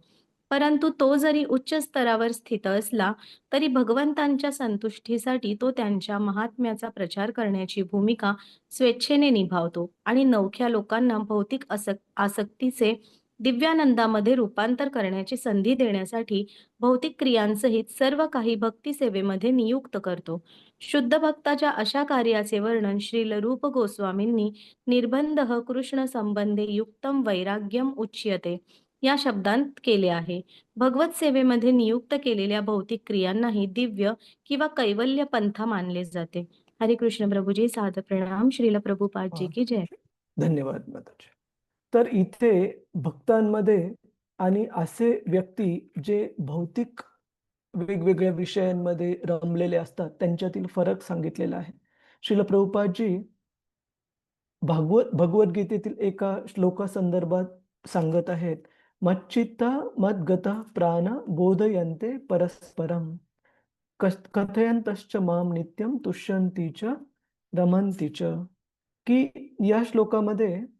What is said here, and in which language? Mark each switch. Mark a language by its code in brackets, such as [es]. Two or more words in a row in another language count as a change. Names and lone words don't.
[mr] परंतु तो जरी उच्च स्तरावर स्थित असला तरी भगवंतांच्या संतुष्टीसाठी तो त्यांच्या महात्म्याचा प्रचार करण्याची भूमिका स्वेच्छेने निभावतो आणि नवख्या लोकांना भौतिक आसक्तीचे दिव्यानंदामध्ये रूपांतर करण्याची संधी देण्यासाठी भौतिक क्रियांसहित सर्व काही भक्ती सेवेमध्ये नियुक्त करतो. शुद्ध भक्ताच्या अशा कार्याचे वर्णन श्रील रूप गोस्वामींनी [sa] निर्बंधः कृष्ण संबंधे युक्तम वैराग्यम उच्यते [mr] या शब्दांत केले आहे. भगवत सेवेमध्ये नियुक्त केलेल्या भौतिक क्रियांनाही दिव्य किंवा कैवल्य पंथा मानले जाते. हरे कृष्ण प्रभुजी. सादर प्रणाम. श्रील प्रभुपादजी की जय. धन्यवाद माताजी. तर इथे भक्तांमध्ये आणि असे व्यक्ती जे भौतिक वेगवेगळ्या विषयांमध्ये रमलेले असतात त्यांच्यातील फरक सांगितलेला आहे. श्रील प्रभुपादजी भगवद्गीतेतील एका श्लोकासंदर्भात सांगत आहेत, [sa] मच्चित्ता मद्गता प्राण बोधयन्ते परस्परम कथयन्तश्च माम नित्यम तुष्यन्ति च रमन्ति च. [mr] की या श्लोकामध्ये